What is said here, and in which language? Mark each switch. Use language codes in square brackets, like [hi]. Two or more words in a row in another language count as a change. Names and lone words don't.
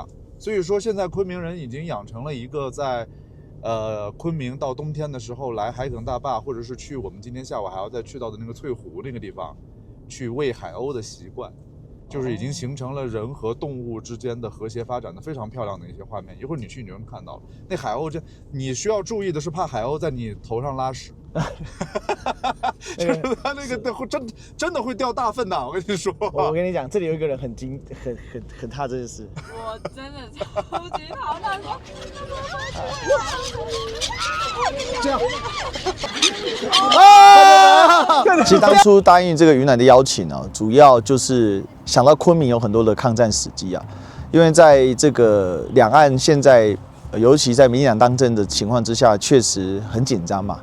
[zh] 所以說，現在昆明人已經養成了一個在昆明到冬天的時候來海埂大壩，或者是去我們今天下午還要再去到的那個翠湖那個地方去餵海鷗的習慣，就是已經形成了人和動物之間的和諧發展的非常漂亮的一些畫面。一會兒你去你就能看到了，那海鷗你需要注意的是怕海鷗在你頭上拉屎，就是它那個真的會掉大糞的，我跟你說。我跟你講，這裡有一個人很怕這件事。我真的超級討厭說，這樣。其實當初答應這個雲南的邀請啊，主要就是想到昆明有很多的抗戰史跡啊，因為在這個兩岸現在，尤其在民進黨當政的情況之下，確實很緊張嘛。